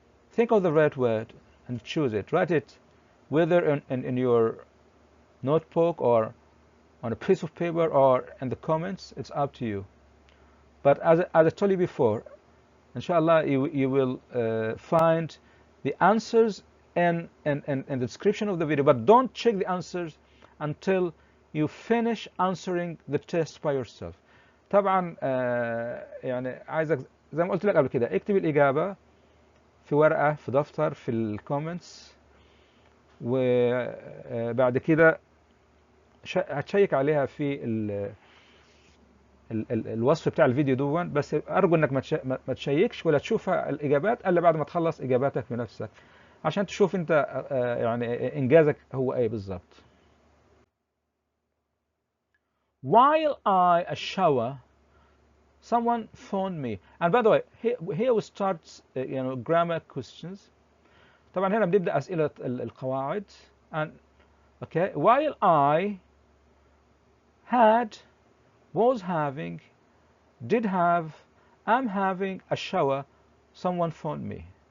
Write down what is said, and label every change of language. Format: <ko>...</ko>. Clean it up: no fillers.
<en>Think of the right word and choose it. Write it whether in your notebook or on a piece of paper or in the comments. It's up to you. But as I told you before, inshallah, you will find the answers in the description of the video. But don't check the answers until you finish answering the test by yourself.</en> <ar>طبعا يعني عايزك زي ما قلت لك قبل كده اكتب الإجابة في ورقة في دفتر في الكومنتس، وبعد كده هتشيك عليها في الوصف بتاع الفيديو دون. بس ارجو انك ما تشيكش ولا تشوف الاجابات الا بعد ما تخلص اجاباتك بنفسك عشان تشوف انت يعني انجازك هو ايه بالظبط.</ar> <en>While I shower, someone phoned me. And by the way, here we start grammar questions.</en> <ar>طبعا هنا بنبدا اسئله القواعد.</ar> <en>And okay, while I had, was having, did have, am having a shower, someone phoned me.</en>